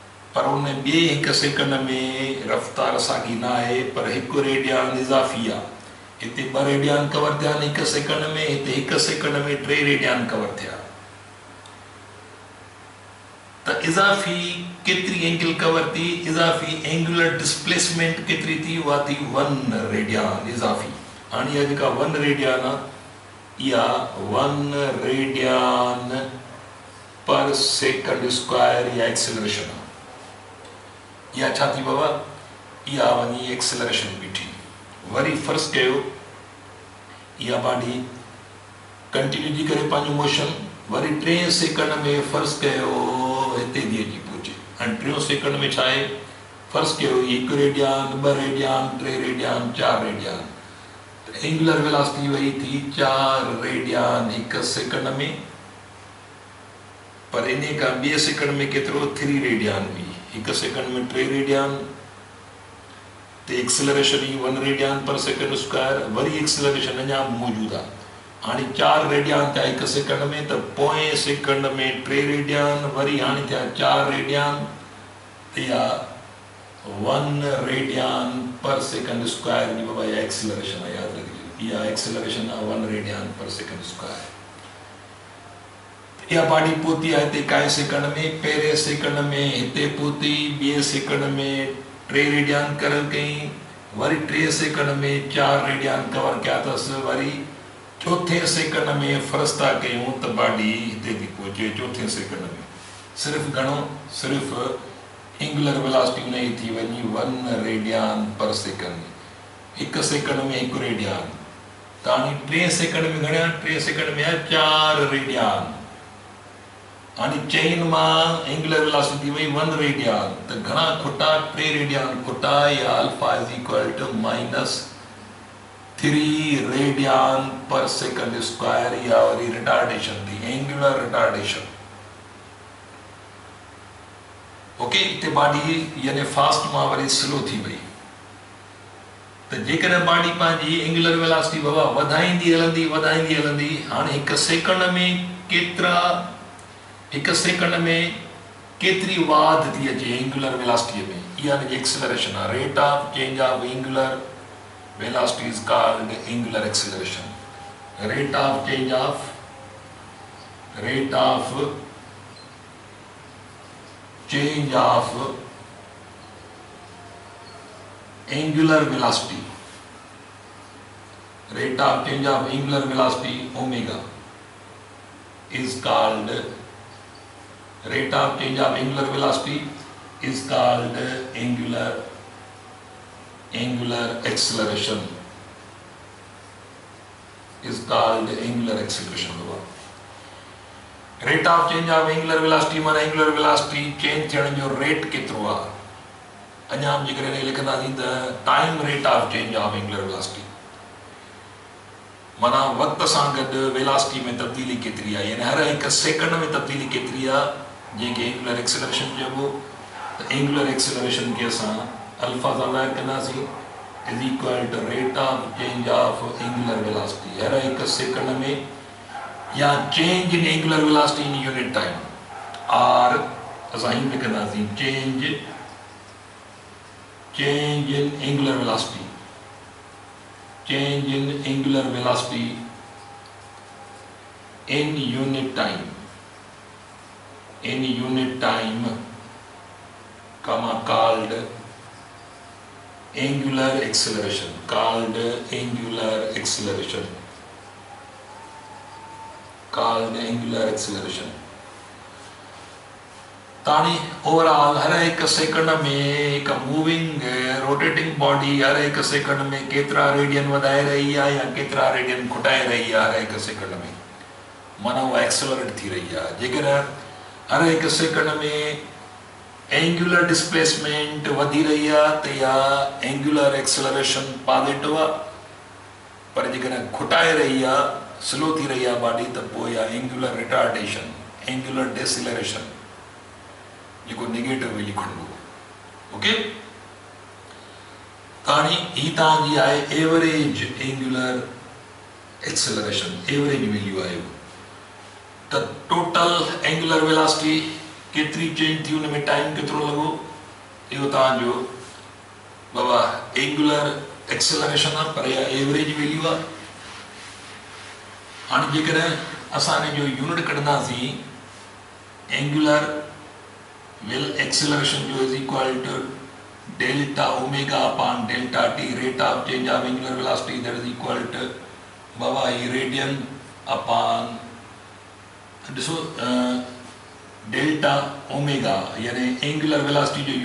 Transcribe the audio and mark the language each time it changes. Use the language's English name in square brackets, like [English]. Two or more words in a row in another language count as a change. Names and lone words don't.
[Sindhi] पर उन ॿिए 1 सेकंड में रफ़्तार साॻी न आहे, पर 1 रेडियन इज़ाफ़ी आहे। हिते 2 रेडियन कवर थिया 1 सेकंड में, हिते 1 सेकंड में 3 रेडियन कवर थिया। त इज़ाफ़ी केतिरी एंगल कवर थी, इज़ाफ़ी [English] angular displacement [Sindhi] केतिरी थी, उहा थी 1 रेडियन इज़ाफ़ी। हाणे इहा जेका 1 रेडियन आहे, इहा 1 [English] radian per second square [Sindhi] या एक्सेलरेशन आहे। इहा छा थी बाबा, इहा वञी एक्सेलरेशन बीठी। वरी फर्ज़ कयो इहा [English] body continue [Sindhi] थी करे पंहिंजो मोशन, वरी 3 सेकंड में फर्ज़ कयो हिते थी अची पहुचे। हाणे 3 सेकंड में छा आहे, फर्ज़ कयो 1 रेडियन 2 रेडियन 3 रेडियन 4 रेडियन, त [English] angular velocity [Sindhi] वई थी 4 रेडियन 1 सेकंड में। पर इन खां 2 सेकंड में केतिरो, 3 रेडियन हुई। 1 सेकंड में 3 रेडियन, तो एक्सेलरेशन ही 1 [English] radian per second square, [Sindhi] वरी एक्सेलरेशन अञा मौजूद आहे। हाणे 4 रेडियन थिया 1 सेकंड में, त पोएं सेकंड में 3 रेडियन, वरी हाणे थिया 4 रेडियन, त इहा 1 [English] radian per second square [Sindhi] जी बाबा इहा एक्सेलरेशन आहे। यादि रखिजो, इहा एक्सेलरेशन आहे 1 [English] radian per second square. [Sindhi] इहा बॉडी पहुती आहे हिते काए सेकंड में, पहिरें सेकंड में हिते पहुती, 2 सेकंड में 3 रेडियन कवर कई, वरी 3 सेकंड में 4 रेडियन कवर कया अथसि, वरी 4थे सेकंड में फर्ज़ था कयूं त बॉडी हिते थी पहुचे 4थे सेकंड में। सिर्फ़ु घणो, सिर्फ़ु [English] angular velocity [Sindhi] उन जी थी वञी 1 [English] radian per second. [Sindhi] 1 सेकंड में 1 रेडियन, त हाणे 3 सेकंड में घणा, 3 सेकंड में 4 रेडियन। हाणे चेन मां [English] angular velocity [Sindhi] वई 1 रेडियन, त घणा खुटा, 3 रेडियन खुटा, या [English] alpha is equal to -3 radian per second square, [Sindhi] या वरी रिटार्डेशन थी, [English] angular retardation. [Sindhi] ओके, हिते बॉडी यानी फास्ट मां वरी स्लो थी वई। त जेकॾहिं बॉडी पंहिंजी [English] angular velocity [Sindhi] बाबा वधाईंदी हलंदी, हाणे 1 सेकंड में केतिरा, 1 सेकंड में केतिरी वाध थी अचे [English] angular velocity [Sindhi] में, इहा [English] हिनजी एक्सेलरेशन [Sindhi] आहे। [English] rate of change of angular velocity is called angular acceleration. rate of change of angular velocity, rate of change of angular velocity omega is called, rate of change of angular velocity is called angular acceleration, is called angular acceleration। rate of change of angular velocity [Sindhi] माना [English] angular velocity change [Sindhi] थियण जो रेट केतिरो आहे। अञा हम जेकर लिखंदासीं त [English] time rate of change of angular velocity [Sindhi] माना वक्त सां गॾु वेलोसिटी में तब्दीली केतिरी आहे, यानी हर 1 सेकंड में तब्दीली केतिरी आहे, जंहिंखे [English] angular acceleration [Sindhi] चइबो। त [English] angular acceleration [Sindhi] खे असां अल्फा सां ज़ाहिर कंदासीं, [English] is equal to rate of change of angular velocity [Sindhi] हर 1 सेकंड में, [English] या change in angular velocity in unit time, [Sindhi] और असां हीअं लिखंदासीं [English] change in angular velocity, change in angular velocity in unit time, comma called angular acceleration, [Sindhi] तानी ओवरऑल हर 1 सेकंड में एक [English] moving rotating body [Sindhi] हर 1 सेकंड में केतिरा रेडियन वधाए रही है या केतिरा रेडियन घटाए रही है हर 1 सेकंड में, माना वो एक्सेलरेट थी रही है। जेकर हर 1 सेकंड में [English] angular displacement [Sindhi] वधी रही है तो या [English] angular acceleration positive [Sindhi] है, पर जेकर घटाए रही है स्लो थी रही है बॉडी तो पोइ या [English] angular retardation, angular deceleration [Sindhi] जेको नेगेटिव लिखणो। ओके, ताणी ही तव्हांजी आहे [English] average angular acceleration, average value [Sindhi] आहे। त [English] total angular velocity [Sindhi] केतरी चेंज थी उनमें टाइम केतिरो लॻो इहो तव्हांजो बाबा [English] angular acceleration [Sindhi] आहे पर इहा [English] average value [Sindhi] आहे। हाणे जेकॾहिं असां इन जो यूनिट कढंदासीं [English] angular acceleration जो is equal to delta omega upon delta t rate of change of angular velocity that is equal to बाबा ही radian upon ॾिसो delta omega यानी angular velocity जो